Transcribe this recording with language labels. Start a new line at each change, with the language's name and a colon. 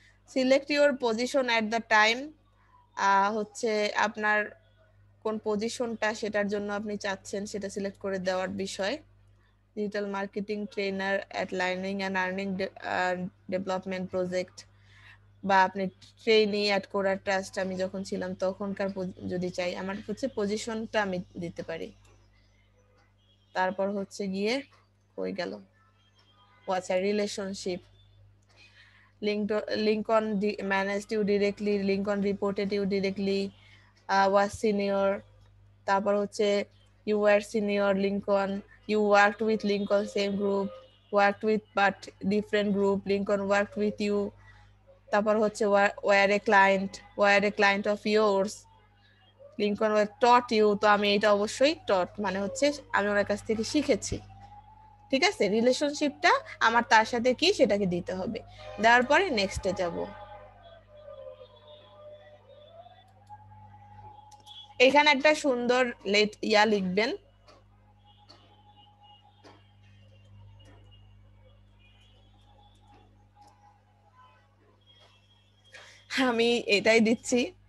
English: select your position at the time,
Bangla: হচ্ছে আপনার কোন পজিশনটা সেটার জন্য আপনি চাচ্ছেন সেটা সিলেক্ট করে দেওয়ার বিষয়। Digital marketing trainer at learning and earning development project, বা আপনি ট্রেনি অ্যাট কোরার ট্রাস্ট, আমি যখন ছিলাম তখনকার যদি চাই, আমার হচ্ছে পজিশনটা আমি দিতে পারি। তারপর হচ্ছে গিয়ে কই গেল, আচ্ছা relationship,
English: Lincoln managed you directly, Lincoln reported you directly, was senior,
Bangla: তারপর হচ্ছে
English: you were senior Lincoln, you worked with Lincoln same group, worked with but different group, Lincoln worked with you, তারপর হচ্ছে were a client of yours, Lincoln were taught you,
Bangla: তো আমি এটা অবশ্যই taught মানে হচ্ছে আমি ওনার কাছ থেকে শিখেছি। ঠিক আছে, রিলেশনশিপটা আমার তার সাথে কি সেটাকে দিতে হবে, দেওয়ার পরে নেক্সটে যাব। এখানে একটা সুন্দর লিখবেন, আমি এটাই দিচ্ছি।